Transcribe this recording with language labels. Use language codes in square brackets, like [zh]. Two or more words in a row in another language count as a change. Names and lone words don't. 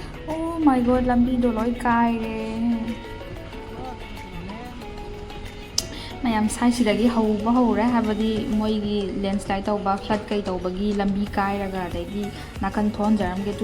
[en] Oh my god, [mni] lambido loi kaire. mayam sai sidagi hauba haure habadi moigi landslide tauba flood kai taubagi lambi kairaga daigi nakan thon jaram ge tu